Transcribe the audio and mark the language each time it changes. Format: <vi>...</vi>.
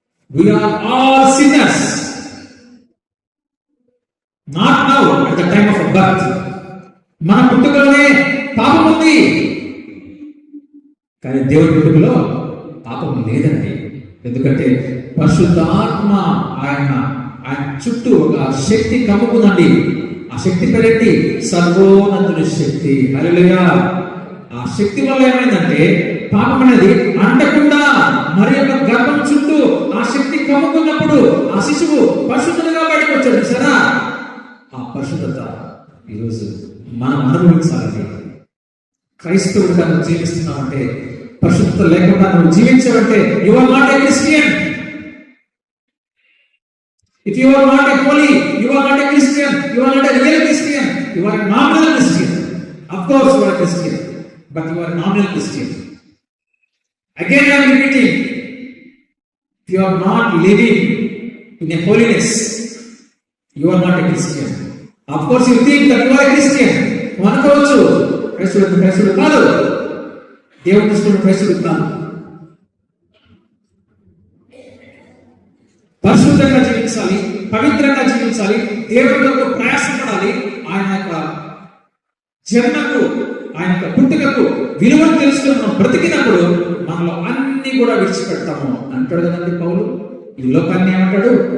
<en>We are all sinners, not now at the time of birth.</en> <te>మన పుట్టుకలోనే పాపం ఉంది, కానీ దేవుడి పుట్టుకలో పాపం లేదండి. ఎందుకంటే పరిశుద్ధాత్మ ఆయన చుట్టూ ఒక శక్తి కమ్ముకుందండి. ఆ శక్తి పేరేంటి? సర్వోన్నతుని శక్తి. హల్లెలూయా. ఆ శక్తి వల్ల ఏమైందంటే పాపం అనేది అంటకుండా మరి యొక్క గర్భం చుట్టూ ఆ శక్తి కమ్ముకున్నప్పుడు ఆ శిశువు పరిశుద్ధంగా బయటకు వచ్చాడు. సరే, ఆ పరిశుద్ధత ఈరోజు మనం అనుభవించాలి. క్రైస్తవుడిగా నువ్వు జీవిస్తున్నావంటే, పరిశుద్ధత లేకుండా నువ్వు జీవించావంటే</te> <en>You are not a Christian. If you are not a holy, you are not a Christian. You are not a real Christian. You are a nominal Christian. Of course you are a Christian, but you are a nominal Christian. Again I am repeating, if you are not living in a holiness, you are not a Christian. Of course you think that you are a Christian.</en> <te>అనుకోవచ్చు, క్రైస్తవుడు కాదు, దేవుని దృష్టిలో క్రైస్తవుడు కాదు. పరిశుద్ధంగా జీవించాలి, పవిత్రంగా జీవించాలి, దేవుడితో ప్రయాసపడాలి. ఆయన యొక్క జన్మకు, ఆయన యొక్క పుట్టుకకు విలువను తెలుసుకుని మనం బ్రతికినప్పుడు మనలో అన్ని కూడా విడిచిపెడతాము అంటాడు కదండి పౌలు. ఈ లోకాన్ని ఏమంటాడు?</te>